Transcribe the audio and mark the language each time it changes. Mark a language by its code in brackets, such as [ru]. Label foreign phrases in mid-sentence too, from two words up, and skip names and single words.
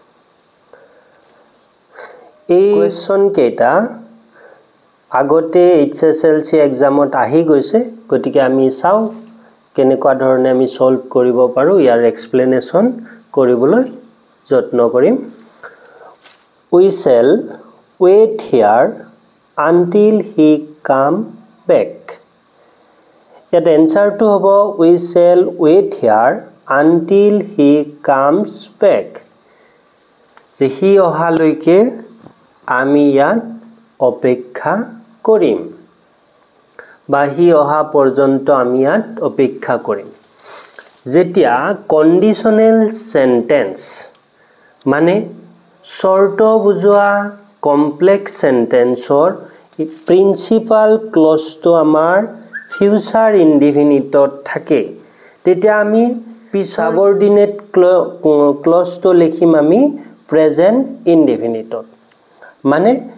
[as] এই কোৱেশ্চন কেটা আগতে [en] HSLC exam [as] আহি গৈছে গতিকে আমি চাও কেনেকুৱা ধৰণে আমি সলভ কৰিব পাৰো ইয়াৰ এক্সপ্লেনেশন কৰিবলৈ যত্ন কৰিম [en] we shall wait here until he come back [as] ইয়াত এনসাৰটো হ'ব we [en] shall wait here until he comes back [as] যে হি অহালৈকে আমি ইয়াত অপেক্ষা কৰিম বা হি অহা পৰ্যন্ত আমি ইয়াত অপেক্ষা কৰিম যেতিয়া [en] conditional sentence [as] মানে শৰ্ত বুজোৱা [en] complex sentence principal clause [as] আমাৰ [en] future indefinite [as] থাকে তেতিয়া আমি [en] subordinate clause [as] লিখিম আমি [en] present indefinite [as] মানে